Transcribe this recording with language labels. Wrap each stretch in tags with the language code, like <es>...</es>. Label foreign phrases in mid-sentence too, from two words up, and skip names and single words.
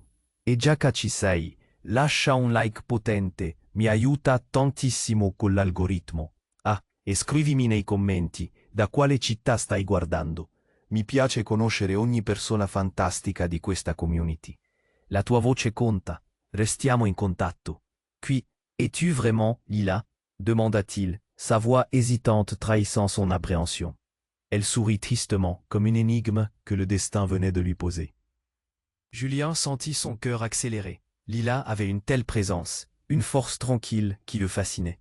<it>E già che ci sei, lascia un like potente, mi aiuta tantissimo con l'algoritmo. Ah, e scrivimi nei commenti da quale città stai guardando. Mi piace conoscere ogni persona fantastica di questa community. La tua voce conta, restiamo in contatto.</it> <fr>Qui, es-tu vraiment, Lila? Demanda-t-il, sa voix hésitante trahissant son appréhension. Elle sourit tristement, comme une énigme que le destin venait de lui poser. Julien sentit son cœur accélérer. Lila avait une telle présence, une force tranquille qui le fascinait.</fr>